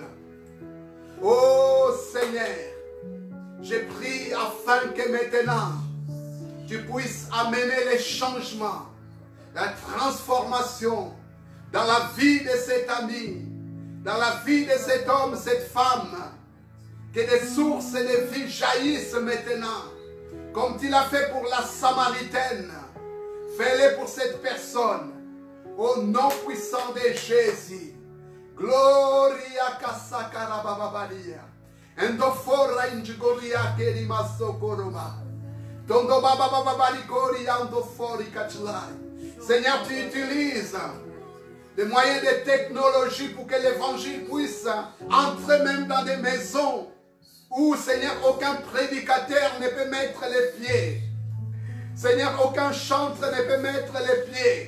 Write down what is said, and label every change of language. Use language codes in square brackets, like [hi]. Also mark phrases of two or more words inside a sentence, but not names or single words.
[fr] Oh Seigneur, je prie afin que maintenant tu puisses amener les changements, la transformation dans la vie de cet ami, dans la vie de cet homme, cette femme, que des sources de vie jaillissent maintenant, comme tu l'as fait pour la Samaritaine. Fais-le pour cette personne, au nom puissant de Jésus. Gloria kasakarabababalia. Endofora injigoria kerima sokoroma. Tondo babababali goria endofori kachlai. Seigneur, tu utilises des moyens de technologie pour que l'évangile puisse entrer même dans des maisons où, Seigneur, aucun prédicateur ne peut mettre les pieds. Seigneur, aucun chantre ne peut mettre les pieds.